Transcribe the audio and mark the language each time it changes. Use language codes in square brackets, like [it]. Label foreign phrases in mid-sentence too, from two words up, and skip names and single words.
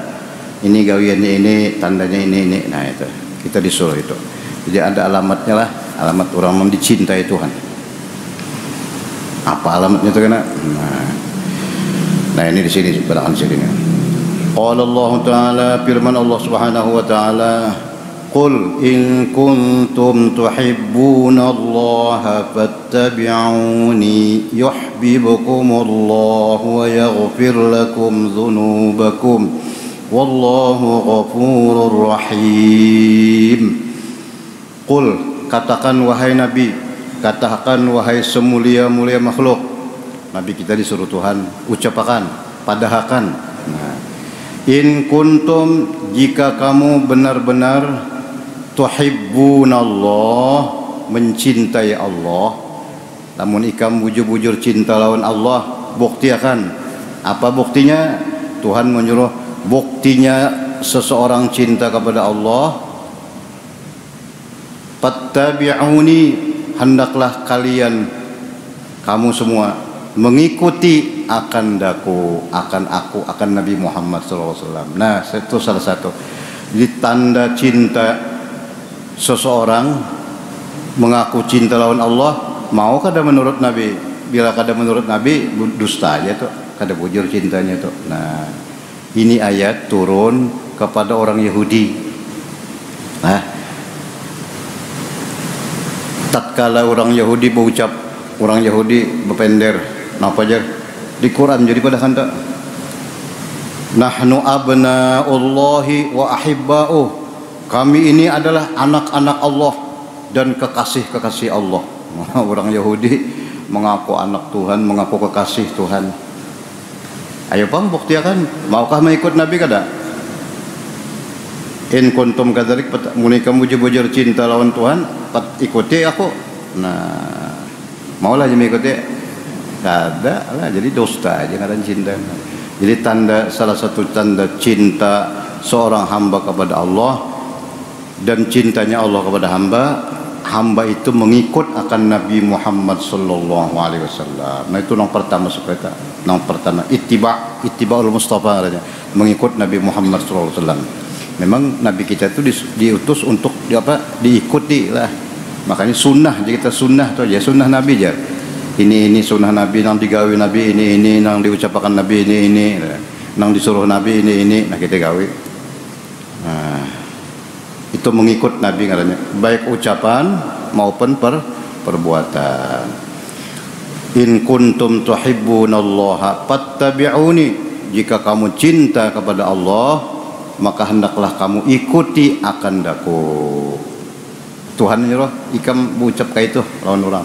[bjn] Ada ini gawiannya ini, tandanya ini. Nah itu kita disuruh itu. Jadi ada alamatnya lah, alamat orang yang dicintai Tuhan. Apa alamatnya itu kena? Nah ini di sini barangkali sini. [ar] قال الله تعالى، firman الله سبحانه وتعالى، قل إن كنتم تحبون الله فاتبعوني يحببكم الله ويغفر لكم ذنوبكم والله غفور رحيم. Qul, [id] katakan wahai Nabi, katakan wahai semulia-mulia makhluk. [bjn] Nabi kita disuruh Tuhan ucapkan, padahkan. [id] Nah, [ar] إن كنتم, [id] jika kamu benar-benar tuhibbunallah, mencintai Allah, [bjn] namun ikam bujur-bujur cinta lawan Allah, buktiakan. [id] Apa buktinya? Tuhan menyuruh, buktinya seseorang cinta kepada Allah, fattabi'uni, hendaklah kalian, kamu semua mengikuti akan aku, akan Nabi Muhammad SAW. Nah, itu salah satu. Jadi tanda cinta seseorang mengaku cinta lawan Allah, [bjn] mau kada menurut Nabi. Bila kada menurut Nabi, dusta aja tuh, kada bujur cintanya tuh. [id] Nah, ini ayat turun kepada orang Yahudi. [bjn] Nah, tatkala orang Yahudi berucap, orang Yahudi berpender, napa aja di Quran jadi pada kanta, [ar] نحن أبناء الله وأحباؤه, [id] kami ini adalah anak-anak Allah dan kekasih-kekasih Allah. Orang Yahudi mengaku anak Tuhan, mengaku kekasih Tuhan. [bjn] Ayo bang, buktikan, maukah mengikut Nabi kada? [ar] إن كنتم كذلك, [bjn] muni kamu bujur cinta lawan Tuhan, ikuti aku. Nah, maulah mengikuti, kada lah, jadi dusta aja kada cinta. [id] Jadi salah satu tanda cinta seorang hamba kepada Allah dan cintanya Allah kepada hamba itu mengikut akan Nabi Muhammad [ar] صلى الله عليه وسلم. [id] Nah itu yang pertama seperti yang pertama ittibaul Mustafa, mengikut Nabi Muhammad [ar] صلى الله عليه وسلم. [id] Memang Nabi kita itu diutus untuk diikuti lah. [bjn] Makanya sunnah, jadi kita sunnah tu aja, sunnah Nabi aja. Ini sunnah Nabi, nang digawi Nabi ini, nang diucapkan Nabi ini, nang disuruh Nabi ini, nah kita gawi. [id] Nah, itu mengikut Nabi katanya, baik ucapan maupun perbuatan. [ar] إن كنتم تحبون الله فاتبعوني, [id] jika kamu cinta kepada Allah, maka hendaklah kamu ikuti akan daku. [bjn] Tuhan nyuruh ikam mengucap kayak itu lawan orang.